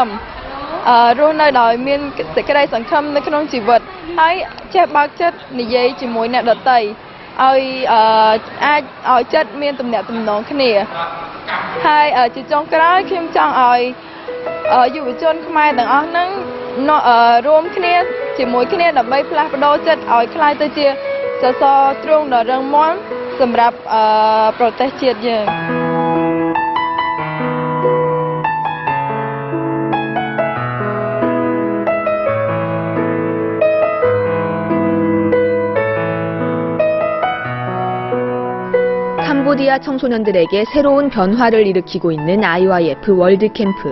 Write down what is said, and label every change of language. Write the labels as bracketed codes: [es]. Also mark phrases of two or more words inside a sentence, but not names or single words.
[km] មរស់នៅដោយមានសេចក្តីសង្ឃឹមនៅក្នុងជីវិតហើយចេះបើកចិត្តនិយាយជាមួយអ្នកដទៃឲ្យអាចឲ្យចិត្តមានទំនាក់ទំនងគ្នាហើយជាចុងក្រោយខ្ញុំចង់ឲ្យយុវជនខ្មែរទាំងអស់ហ្នឹងរួមគ្នាជាមួយគ្នាដើម្បីផ្លាស់ប្ដូរចិត្តឲ្យคล้ายទៅជាសសរទ្រូងដ៏រឹងមាំសម្រាប់ប្រទេសជាតិយើង [ko] 캄보디아 청소년들에게 새로운 변화를 일으키고 있는 IYF 월드캠프.